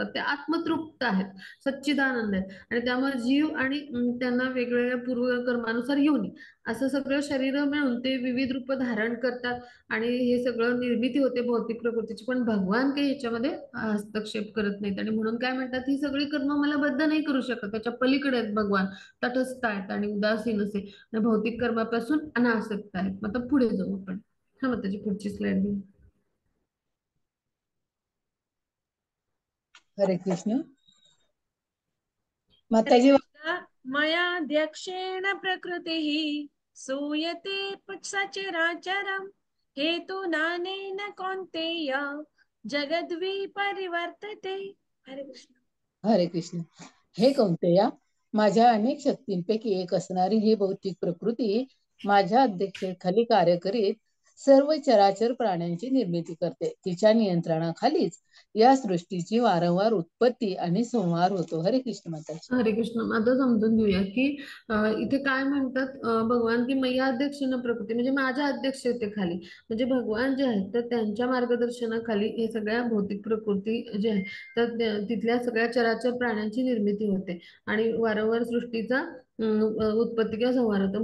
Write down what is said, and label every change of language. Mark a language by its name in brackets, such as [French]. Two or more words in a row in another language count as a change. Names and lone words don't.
[Marathi] ते आत्मतृप्त आहेत, सच्चिदानंद आहेत. आणि त्यामुळे जीव आणि त्यांना वेगवेगळ्या पूर्वकर्मानुसार योनी असं सगळं शरीर मिळून ते विविध रूप धारण करतात आणि हे सगळं निर्मिती होते भौतिक प्रकृतीची. पण भगवान काही याच्यामध्ये हस्तक्षेप करत नाहीत आणि म्हणून काय म्हणतात, ही सगळी कर्म मला बद्ध नाही करू शकत, त्याच्या पलीकडे आहेत भगवान, तटस्थ आहेत आणि उदासीन असे आणि भौतिक कर्मापासून अनासक्त आहेत. मग आता पुढे जाऊ आपण. हा, मग त्याची पुढची स्लाइड घेऊ. हरे कृष्ण. हरे माताजी कृष्ण. [Sanskrit] मयाध्यक्षेण प्रकृतिः सूयते सचराचरम् हेतु नानेन कौन्तेय जगद्वी परिवर्तते. [Marathi] हरे कृष्ण. हरे कृष्ण. हे कौंतेया, माझ्या अनेक शक्तींपैकी एक असणारी ही भौतिक प्रकृती माझ्या अध्यक्षतेखाली कार्य करीत सर्व चराचर प्राण्यांची निर्मिती करते. तिच्या नियंत्रणाखालीच या सृष्टीची वारंवार उत्पत्ती आणि संहार होतो. हरे कृष्ण माताजी. हरे कृष्ण. आता समजून घेऊया की इथे काय म्हणतात भगवान की [Sanskrit] मैया अध्यक्षेन प्रकृती, [Marathi] म्हणजे माझ्या अध्यक्षतेखाली, म्हणजे भगवान जे आहेत तर त्यांच्या मार्गदर्शनाखाली हे सगळ्या भौतिक प्रकृती जे आहे तर तिथल्या सगळ्या चराचर प्राण्यांची निर्मिती होते आणि वारंवार सृष्टीचा उत्पत्ती किंवा संहार होतो.